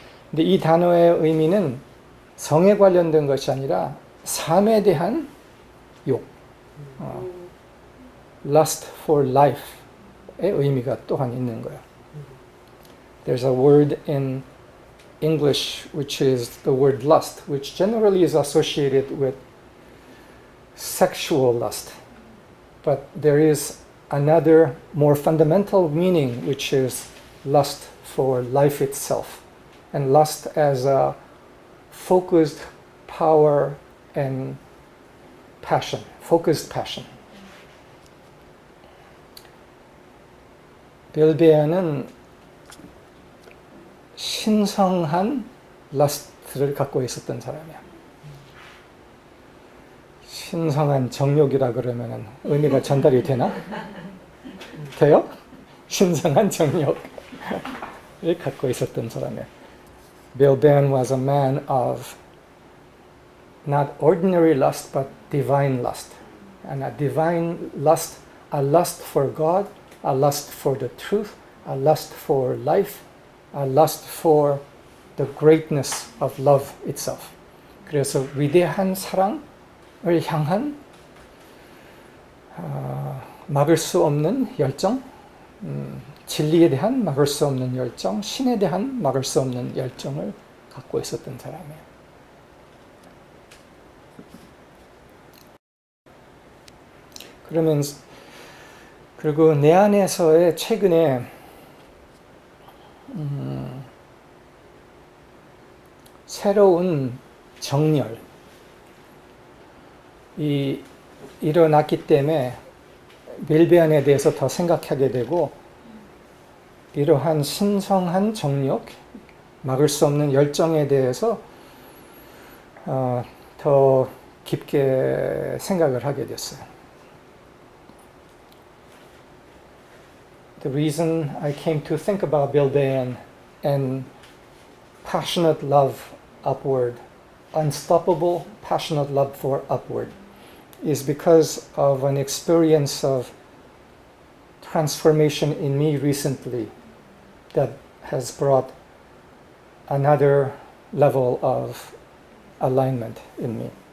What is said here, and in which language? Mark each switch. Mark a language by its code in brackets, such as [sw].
[ko] 근데 이 단어의 의미는 성에 관련된 것이 아니라 삶에 대한 욕, [en] lust for life [ko] 의 의미가 또한 있는 거예요. [en] There's a word in English which is the word lust, which generally is associated with sexual lust. But there is another more fundamental meaning, which is lust for life itself. And lust as a focused power and passion, focused passion. [ko] 빌베어는 신성한 러스트를 갖고 있었던 사람이야. 신성한 정욕이라 그러면은 의미가 전달이 되나? 돼요? 신성한 정욕을 갖고 있었던 사람이야. [en] Bill Ben was a man of not ordinary lust but divine lust. And a divine lust, a lust for God, a lust for the truth, a lust for life, a lust for the greatness of love itself. [ko] 그래서 위대한 사랑을 향한 막을 수 없는 열정, 진리에 대한 막을 수 없는 열정, 신에 대한 막을 수 없는 열정을 갖고 있었던 사람이에요. 그러면 그리고 내 안에서의 최근에 새로운 정열이 일어났기 때문에 빌베안에 대해서 더 생각하게 되고 이러한 신성한 정욕, 막을 수 없는 열정에 대해서 더 깊게 생각을 하게 됐어요. [en] The reason I came to think about Bilbean and passionate love upward, unstoppable passionate love for upward, is because of an experience of transformation in me recently that has brought another level of alignment in me.